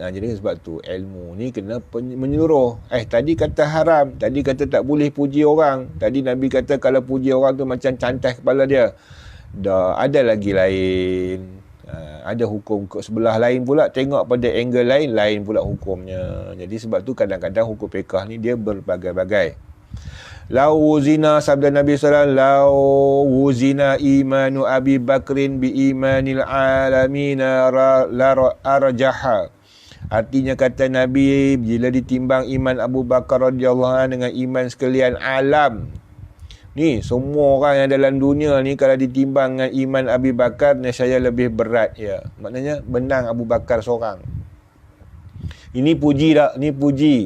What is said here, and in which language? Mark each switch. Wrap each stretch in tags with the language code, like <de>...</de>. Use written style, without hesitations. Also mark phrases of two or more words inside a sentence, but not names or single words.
<ms>Jadi sebab tu ilmu ni kena menyuruh. Tadi kata haram, tadi kata tak boleh puji orang, tadi Nabi kata kalau puji orang tu macam cantai kepala dia. Dah ada lagi lain. Ada hukum sebelah lain pula, tengok pada angle lain pula hukumnya. Jadi sebab tu kadang-kadang hukum fiqh ni dia berbagai-bagai.</ms> <ar>لو وزن,</ar> <ms>sabda Nabi SAW,</ms> <ar>لو وزن إيمان أبي بكر بإيمان العالمين لرجح.</ar> <ms>Artinya kata Nabi, bila ditimbang iman Abu Bakar</ms> <ar>رضي الله عنه</ar> <ms>dengan iman sekalian alam, ni semua orang yang dalam dunia ni kalau ditimbang dengan iman Abi Bakar, nescaya lebih berat ya. Maknanya menang Abu Bakar seorang. Ini puji tak? Ni puji.</ms>